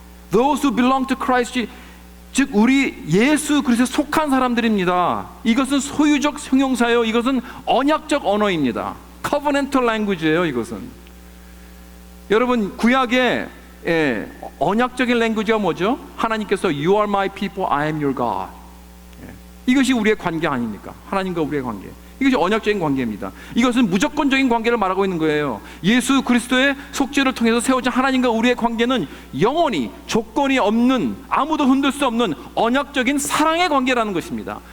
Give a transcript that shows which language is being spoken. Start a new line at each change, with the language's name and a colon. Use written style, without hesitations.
English: Those who belong to Christ Jesus,
Korean: 즉 우리 예수 그리스도에 속한 사람들입니다. 이것은 소유적 형용사예요. 이것은 언약적 언어입니다.
English: Covenantal language예요.
Korean: 이것은 여러분 구약의 언약적인 랭귀지가 뭐죠? 하나님께서
English: You are my people, I am your God.
Korean: 이것이 우리의 관계 아닙니까? 하나님과 우리의 관계. 이것이 언약적인 관계입니다. 이것은 무조건적인 관계를 말하고 있는 거예요. 예수 그리스도의 속죄를 통해서 세워진 하나님과 우리의 관계는 영원히 조건이 없는, 아무도 흔들 수 없는 언약적인 사랑의 관계라는 것입니다.